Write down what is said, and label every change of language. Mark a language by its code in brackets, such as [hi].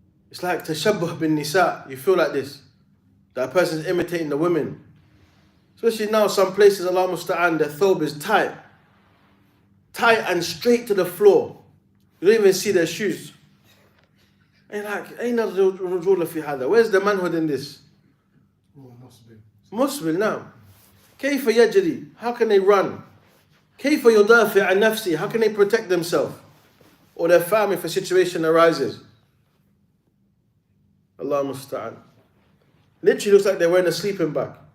[en] It's like [ar] tashabbuh bin nisa. [en] You feel like this. That person's imitating the women. Especially now, some places, Allah musta'an, the thobe is tight. Tight and straight to the floor. You don't even see their shoes. And you're like, [ar] أين الرجولة في هذا? [en] Where's the manhood in this? Musbil now. [ar] كيف يجري? [en] How can they run? [ar] كيف يدافع عن نفسه? [en] How can they protect themselves or their family if a situation arises? Allah musta'an. Literally looks like they're wearing a sleeping bag.